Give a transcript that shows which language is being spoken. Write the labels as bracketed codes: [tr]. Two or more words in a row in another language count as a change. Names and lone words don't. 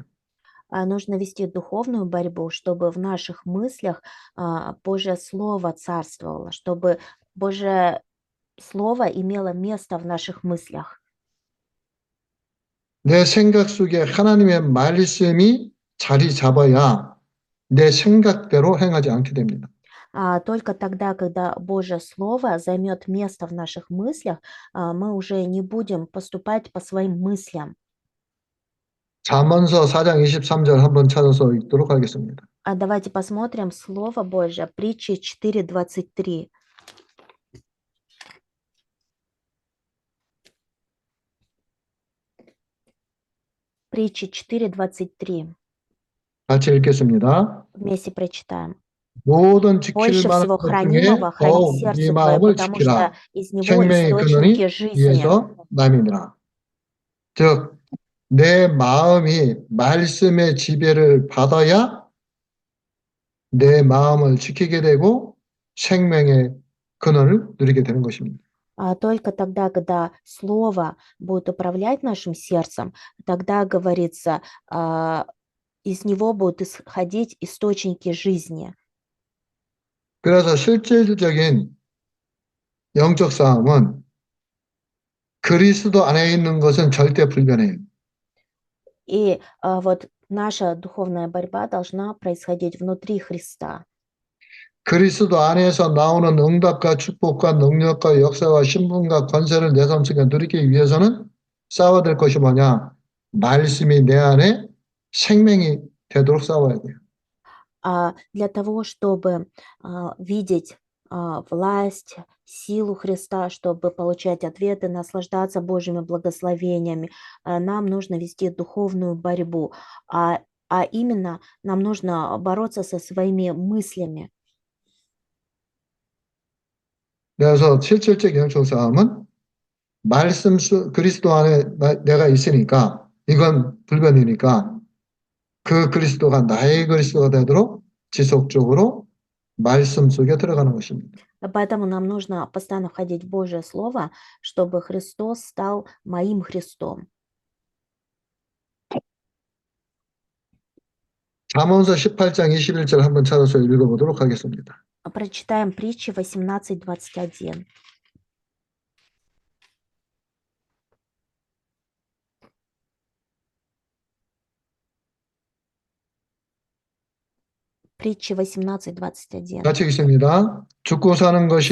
[ru] Нужно вести духовную борьбу, чтобы в наших мыслях Божье Слово царствовало, чтобы Божье Слово имело место в наших мыслях. [ko] 내 생각 속에 하나님의 말씀이 자리 잡아야 내 생각대로 행하지 않게 됩니다. [ru] Только тогда, когда Божье Слово займет место в наших мыслях, мы уже не будем поступать по своим мыслям. [ko] 잠언서 4장 23절 한번 찾아서 읽도록 하겠습니다. [ru] Давайте посмотрим Слово Божье, притчи 4:23. Притчи 4:23. [ko] 같이 읽겠습니다. [ru] Вместе прочитаем. [ko] 모든 지킬 [ru] Больше [ko] 만한 [ru] всего [ko] 것 중에 [ru] хранимого храни [ko] 더욱 네 [ru] сердце твое, [ko] 마음을 [ru] потому что [ko] 지키라. [ru] из него [ko] 생명의 근원이 [ru] источники жизни. [ko] 이에서 남이니라. 즉, 내 마음이 말씀의 지배를 받아야 내 마음을 지키게 되고 생명의 근원을 누리게 되는 것입니다. [ru] Только тогда, когда Слово будет управлять нашим сердцем, тогда, говорится, из него будут исходить источники жизни. [ko] 그래서 실질적인 영적 싸움은 그리스도 안에 있는 것은 절대 불변해요. [ru] И вот наша духовная борьба должна происходить внутри Христа. [ko] 그리스도 안에서 나오는 응답과 축복과 능력과 역사와 신분과 권세를 내 삶 속에 누리기 위해서는 싸워야 될 것이 뭐냐? 말씀이 내 안에 생명이 되도록 싸워야 돼요. [ru] Для того, чтобы видеть власть, силу Христа, чтобы получать ответы, наслаждаться Божьими благословениями, нам нужно вести духовную борьбу. А именно нам нужно бороться со своими мыслями. [ko] 그래서 실질적 영적 싸움은 그리스도 안에 내가 있으니까 이건 불변이니까 그 그리스도가 나의 그리스도가 되도록 지속적으로 말씀 속에 들어가는 것입니다. [ru] Поэтому нам нужно постоянно входить в Божье Слово, чтобы Христос стал моим Христом. [ko] 잠언서 18장 21절 한번 찾아서 읽어보도록 하겠습니다. [ru] Прочитаем притчи 18:21. Притчи 18:21. [ko] 같이 읽습니다. 죽고 사는 것이